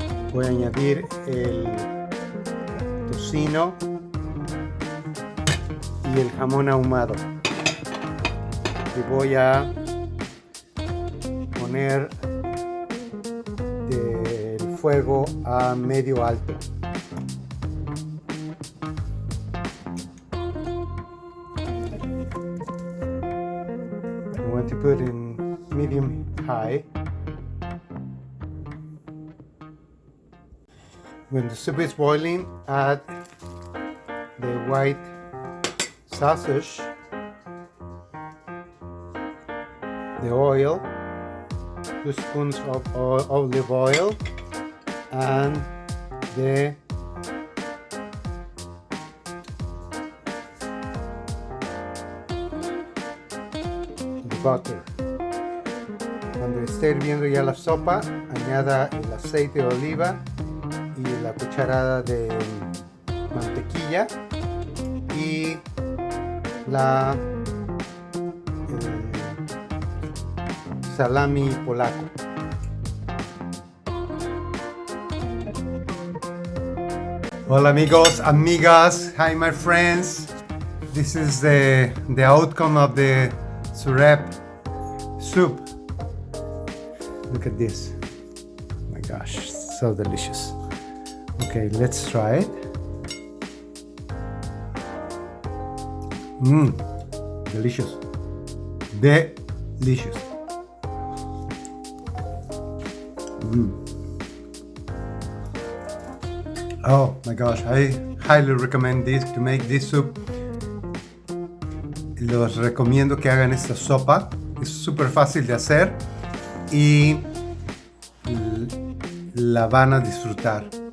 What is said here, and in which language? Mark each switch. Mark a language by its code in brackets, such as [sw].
[es] Voy a añadir el tocino y el jamón ahumado. Y voy a poner el fuego a medio alto. [en] I want to put in medium high. When the soup is boiling, add the white sausage, the oil, 2 spoons of olive oil, and the butter. [es] Cuando esté hirviendo ya la sopa, añada el aceite de oliva y la cucharada de mantequilla y el salami polaco. Hola amigos, amigas, [en] hi my friends. This is the outcome of the Zürek soup. Look at this. Oh my gosh, So delicious. Okay, let's try it. Delicious. Delicious. Oh my gosh, I highly recommend this to make this soup. [es] Los recomiendo que hagan esta sopa. Es súper fácil de hacer y la van a disfrutar.